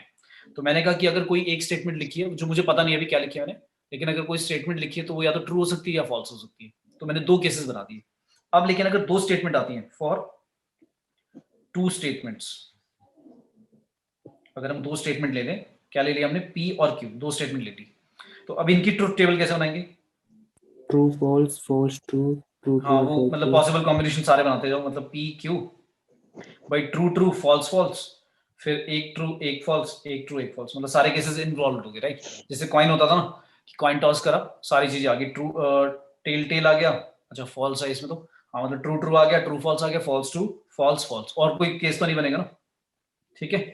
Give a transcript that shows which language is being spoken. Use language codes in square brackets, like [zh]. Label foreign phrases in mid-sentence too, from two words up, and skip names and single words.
[hi] तो मैंने कहा कि अगर कोई एक स्टेटमेंट लिखी है, जो मुझे पता नहीं है अभी क्या लिखी है मैंने, लेकिन अगर कोई स्टेटमेंट लिखी है तो वो या तो ट्रू हो सकती है या फॉल्स हो सकती है। तो मैंने दो केसेस बना दिए। अब लेकिन अगर दो स्टेटमेंट आती हैं, [en] for two statements, [hi] अगर हम दो स्टेटमेंट ले लें, क्या ले लिया हमने, पी और क्यू, दो स्टेटमेंट ले ली, तो अब इनकी [en] truth table [hi] कैसे बनाएंगे? [en] True, false, false, true, true, [hi] हाँ, [en] true, [hi] वो [en] false, [hi] मतलब [en] true. possible combination [hi] सारे बनाते जाओ, मतलब पी क्यू भाई, [en] true true false false, [hi] फिर एक ट्रू एक फॉल्स, एक ट्रू एक फॉल्स, मतलब सारे [en] cases involve [hi] हो गए, राइट? जैसे कॉइन होता था ना कि [en] coin toss [hi] करा, सारी चीजें आ गई, [en] true tail tail [hi] आ गया, अच्छा फॉल्स है इसमें, तो हाँ मतलब [en] true true [hi] आ गया, [en] true false [hi] आ गया, [en] false true false false, [hi] और कोई केस तो नहीं बनेगा ना, ठीक है?